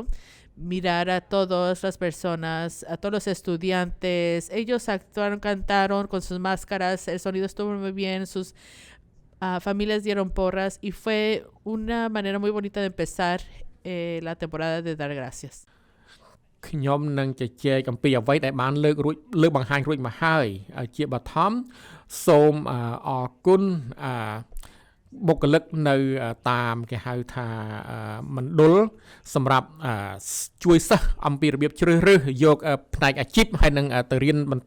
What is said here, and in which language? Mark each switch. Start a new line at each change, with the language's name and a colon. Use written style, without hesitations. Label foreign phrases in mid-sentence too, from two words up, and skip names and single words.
Spanish: Mirar a todas las personas, a todos los estudiantes. Ellos actuaron, cantaron con sus máscaras, el sonido estuvo muy bien, sus familias dieron porras y fue una manera muy bonita de empezar la temporada de dar gracias.
Khmer: ខ្ញុំនឹងជជែកអំពីអ្វីដែលបានលើកបង្ហាញរួចមកហើយជាបឋមសូមអរគុណបុគ្គលិកនៅតាមគេហៅថាមណ្ឌលសម្រាប់ជួយសិស្សអំពីរបៀបជ្រើសរើសយកផ្នែកអាជីពហើយនឹងទៅរៀនបន្ត